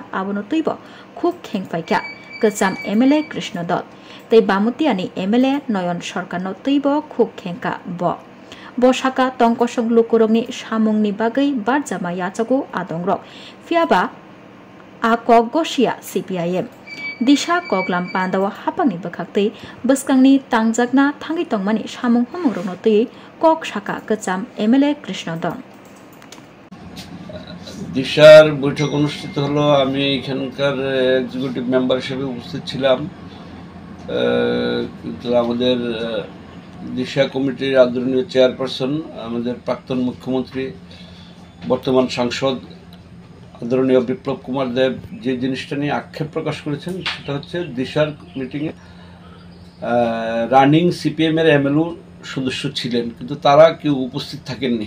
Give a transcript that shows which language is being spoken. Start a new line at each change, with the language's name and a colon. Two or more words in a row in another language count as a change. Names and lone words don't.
Kok Borok: abono tuibo khub khengfaika kecham MLA Krishnadon Tei Bamutiani MLA Noyon Sorkarno tuibo khub khengka bo shaka tongkosong lukurongni samungni bagai barjama yachago adongrok fiaba a koggosia CPIM Disha Koklam Pandawa hapangni bakhakte bwskangni tangjakna thangi tongmani samung hamungrokno tui kok shaka kecham MLA Krishnadon
Bangla: দিশার বৈঠক অনুষ্ঠিত হলো। আমি এখানকার এক্সিকিউটিভ মেম্বার হিসেবে উপস্থিত ছিলাম। কিন্তু আমাদের দিশা কমিটির আদরণীয় চেয়ারপারসন আমাদের প্রাক্তন মুখ্যমন্ত্রী বর্তমান সাংসদ আদরণীয় বিপ্লব কুমার দেব যে জিনিসটা নিয়ে আক্ষেপ প্রকাশ করেছেন সেটা হচ্ছে দিশার মিটিংয়ে রানিং সিপিএমের এমএলএ সদস্য ছিলেন কিন্তু তারা কেউ উপস্থিত থাকেননি।